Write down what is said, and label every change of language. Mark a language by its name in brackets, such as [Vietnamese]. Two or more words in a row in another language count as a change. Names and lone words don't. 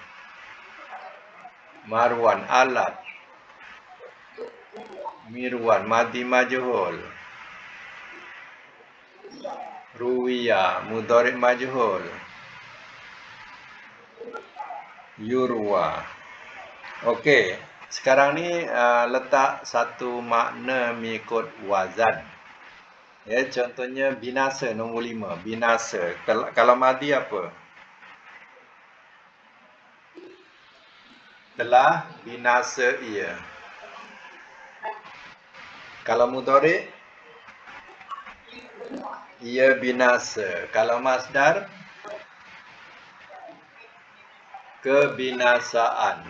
[Arabic] مروان آلة. مروان ماضي مجهول. روي، مضارع مجهول. يروى. [Malay] Okey, sekarang ni letak satu makna mengikut wazan. Ya, contohnya binasa nombor 5, binasa. Kalau madi apa? Telah binasa ia. Kalau mudhari' ia binasa. Kalau masdar kebinasaan.